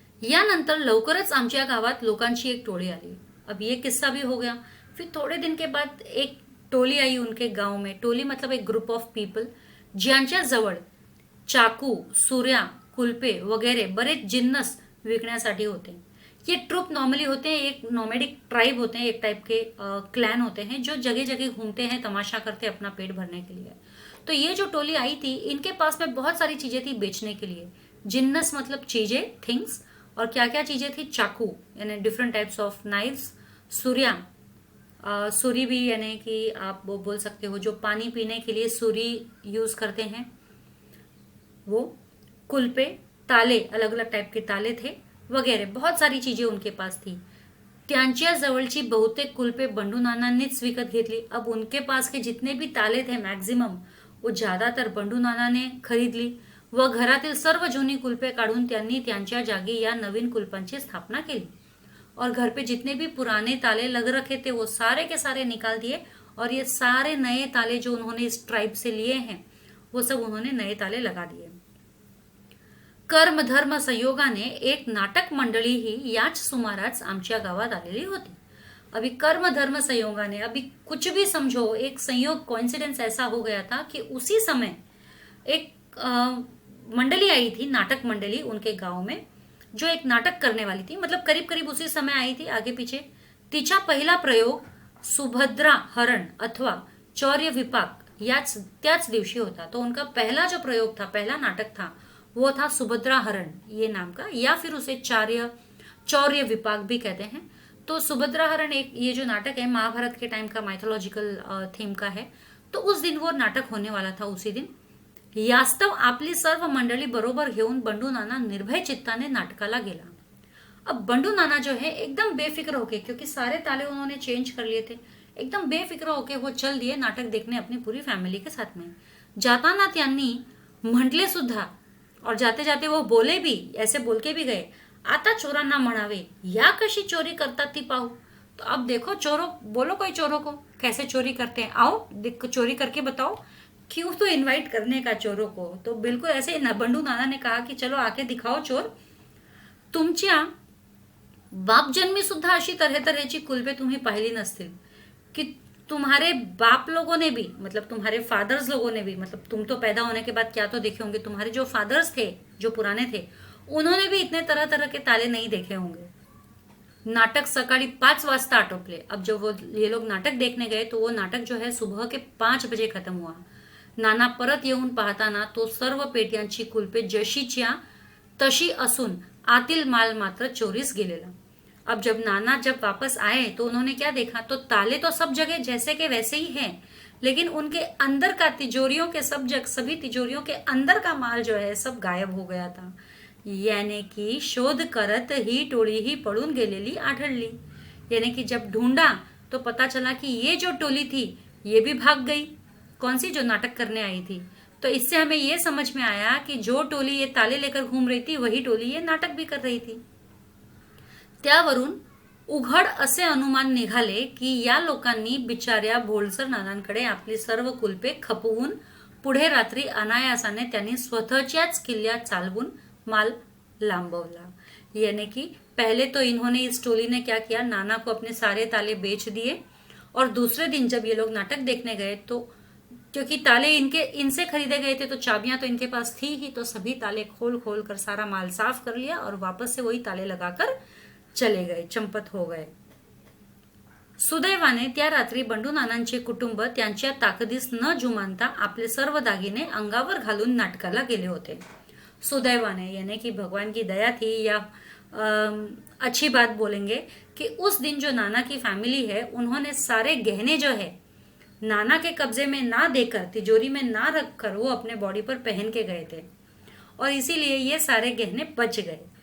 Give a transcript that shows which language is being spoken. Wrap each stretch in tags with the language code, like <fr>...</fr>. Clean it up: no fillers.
<mr>यानंतर लवकरच आमच्या गावात लोकांची एक टोळी आली.</mr> <hi>अब ये किस्सा भी हो गया. फिर थोड़े दिन के बाद एक टोली आई उनके गांव में. टोली मतलब एक ग्रुप ऑफ पीपल</hi> <mr>ज्यांच्या जवळ चाकू, सुऱ्या, कुलपे वगैरे बरेच जिन्नस विकण्यासाठी होते.</mr> <hi>ये ट्रुप नॉर्मली होते हैं, एक नॉमेडिक ट्राइब होते हैं, एक टाइप के क्लैन होते हैं जो जगह जगह घूमते हैं, तमाशा करते हैं अपना पेट भरने के लिए. तो ये जो टोली आई थी इनके पास में बहुत सारी चीजें थी बेचने के लिए. जिन्नस मतलब चीजें, थिंग्स. और क्या क्या चीजें थी. चाकू यानी different types of knifes, Suriya, सुरी भी यानी कि आप वो बोल सकते हो जो पानी पीने के लिए सुरी यूज करते हैं वो, कुलपे, ताले, अलग अलग टाइप के ताले थे वगैरह, बहुत सारी चीजें उनके पास थी.</hi> <mr>त्यांच्या जवळची बहुतेक कुलपे बंडू नानांनीच विकत घेतली.</mr> <hi>अब उनके पास के जितने भी ताले थे मैक्सिमम वो ज्यादातर</hi> <mr>बंडू नानाने खरीदली व घरातील सर्व जुनी कुलपे काढून त्यांनी त्यांच्या जागी या नवीन कुलपांची स्थापना केली.</mr> <hi>और घर पे जितने भी पुराने ताले लग रखे थे वो सारे के सारे निकाल दिए और ये सारे नए ताले जो उन्होंने इस ट्राइब से लिए हैं वो सब उन्होंने नए ताले लगा दिए.</hi> <mr>कर्म धर्म संयोगाने एक नाटक मंडळी ही याच सुमारास आमच्या गावात आलेली होती.</mr> <hi>अभी कर्म धर्म संयोगाने, अभी कुछ भी समझो, एक संयोग कोइंसिडेंस ऐसा हो गया था कि उसी समय एक मंडली आई थी, नाटक मंडली उनके गांव में, जो एक नाटक करने वाली थी. मतलब करीब करीब उसी समय आई थी, आगे पीछे.</hi> <mr>तिचा पहिला प्रयोग सुभद्रा हरण अथवा चौर्य विपाक त्याच दिवशी होता.</mr> <hi>तो उनका पहला जो प्रयोग था, पहला नाटक था, वो था सुभद्रा हरण ये नाम का, या फिर उसे चौर्य विपाक भी कहते हैं. तो सुभद्रा हरण एक ये जो नाटक है महाभारत के टाइम का माइथोलॉजिकल थीम का है. तो उस दिन वो नाटक होने वाला था उसी दिन.</hi> <mr>यास्तव आपली सर्व मंडळी बरोबर घेऊन बंडू नाना निर्भय चित्ताने नाटकाला गेला.</mr> <hi>अब बंडू नाना जो है एकदम बेफिक्र होके, क्योंकि सारे ताले उन्होंने चेंज कर लिए थे, एकदम बेफिक्र होके वो चल दिए नाटक देखने अपनी पूरी फैमिली के साथ में.</hi> <mr>जाताना त्यांनी म्हटले सुद्धा</mr> <hi>और जाते जाते वो बोले भी, ऐसे बोल के भी गए,</hi> <mr>आता चोरांना म्हणावे या कशी चोरी करतात ती पाहू.</mr> <hi>तो अब देखो चोरों, बोलो कोई चोरों को कैसे चोरी करते हैं, आओ चोरी करके बताओ. क्यों तो इनवाइट करने का चोरों को. तो बिल्कुल ऐसे बंडू नाना ने कहा कि चलो आके दिखाओ चोर.</hi> <mr>तुमच्या बाप जन्मी सुद्धा अशी तरह तऱ्हेची कुलपे तुम्ही पाहिली नसतील,</mr> <hi>कि तुम्हारे बाप लोगों ने भी, मतलब तुम्हारे फादर्स लोगों ने भी, मतलब तुम तो पैदा होने के बाद क्या तो देखे होंगे, तुम्हारे जो फादर्स थे जो पुराने थे उन्होंने भी इतने तरह तरह के ताले नहीं देखे होंगे.</hi> <mr>नाटक सकाळी 5 वाजता आटोपले.</mr> <hi>अब जब वो ये लोग नाटक देखने गए तो वो नाटक जो है सुबह के 5 बजे खत्म हुआ.</hi> <mr>नाना परत येऊन पाहताना तो सर्व पेट्यांची कुलपे जशीच्या तशी असून आतील माल मात्र चोरीस गेलेला.</mr> <hi>अब जब नाना वापस आए तो उन्होंने क्या देखा, तो ताले तो सब जगह जैसे के वैसे ही हैं, लेकिन उनके अंदर का तिजोरियों के सभी तिजोरियों के अंदर का माल जो है सब गायब हो गया था.</hi> <mr>यानी कि शोध करत ही टोळी ही पळून गेलेली आढळली.</mr> <hi>यानी कि जब ढूंढा तो पता चला कि ये जो टोली थी ये भी भाग गई. कौन सी, जो नाटक करने आई थी. तो इससे हमें ये समझ में आया कि जो टोली ये ताले लेकर घूम रही थी वही टोली ये नाटक भी कर रही थी.</hi> <mr>त्यावरून उघड असे अनुमान निघाले की या लोकांनी बिचाऱ्या भोळसर नानांकडे आपली सर्व कुलपे खपवून पुढे रात्री अनायासाने त्यांनी स्वतःच्याच किल्ल्यात चालवून माल लांबवला।</mr> <hi>यानी कि पहले तो इन्होंने, इस टोली ने क्या किया, नाना को अपने सारे ताले बेच दिए और दूसरे दिन जब ये लोग नाटक देखने गए तो क्योंकि ताले इनसे खरीदे गए थे तो चाबियां तो इनके पास थी ही, तो सभी ताले खोल खोल कर सारा माल साफ कर लिया और वापस से वही ताले लगाकर चले गए, चंपत हो गए।</hi> <mr>सुदैवाने त्या रात्री बंडू नानांचे कुटुंब त्यांच्या ताकदीस न जुमानता आपले सर्व दागिने अंगावर घालून नाटकाला गेले होते।</mr> <hi>सुदैवाने यानी कि भगवान की दया थी, या अच्छी बात बोलेंगे कि उस दिन जो नाना की फैमिली है उन्होंने सारे गहने जो है नाना के कब्जे में ना देकर, तिजोरी में ना रखकर वो अपने बॉडी पर पहन के गए थे और इसीलिए ये सारे गहने बच गए।</hi>